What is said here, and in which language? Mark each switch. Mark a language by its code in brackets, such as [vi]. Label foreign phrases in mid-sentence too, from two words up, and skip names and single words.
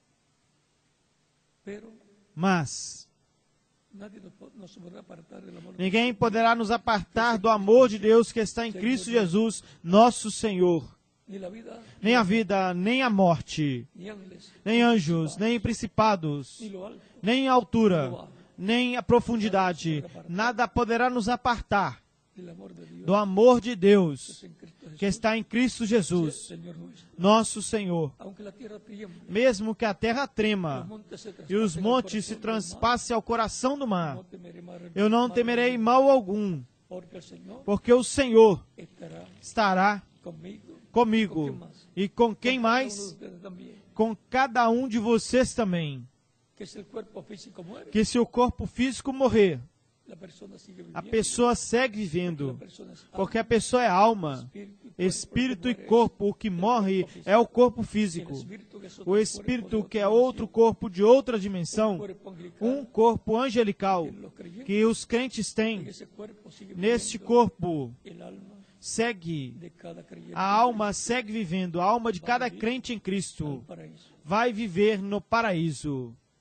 [pt] Mas ninguém poderá nos apartar do amor de Deus que está em Cristo Jesus, nosso Senhor. Nem a vida, nem a morte, nem anjos, nem principados, nem a altura, nem a profundidade. Nada poderá nos apartar [es] del amor de Dios [pt] do amor de Deus [es] en Cristo Jesús, [pt] que está em Cristo Jesus, [es] Señor nuestro. [pt] nosso Senhor. [es] Aunque la tierra tiemble, [pt] Mesmo que a terra trema [es] los montes se [pt] e os [es] traspasen al [pt] montes se [es] corazón del mar, [pt] transpassem ao coração do mar, [es] no temeré mal, [pt] eu não temerei mal algum, [es] porque el Señor [pt] porque o Senhor [es] estará [pt] estará [es] conmigo. [pt] comigo. E com quem [es] Cada uno de [pt] mais? [es] ustedes también. [pt] Com cada um de vocês também. [es] Que si el cuerpo físico muere, [pt] Que se o corpo físico morrer, [es] la persona sigue [pt] a [es] viviendo. [pt] pessoa segue [es] La [pt] vivendo, [es] persona es alma, [pt] porque a pessoa é alma, espírito e corpo. O que morre é o corpo físico. O espírito, que é outro corpo de outra dimensão, um corpo angelical que os crentes têm. Neste corpo segue, a alma segue vivendo, a alma de cada crente em Cristo vai viver no paraíso.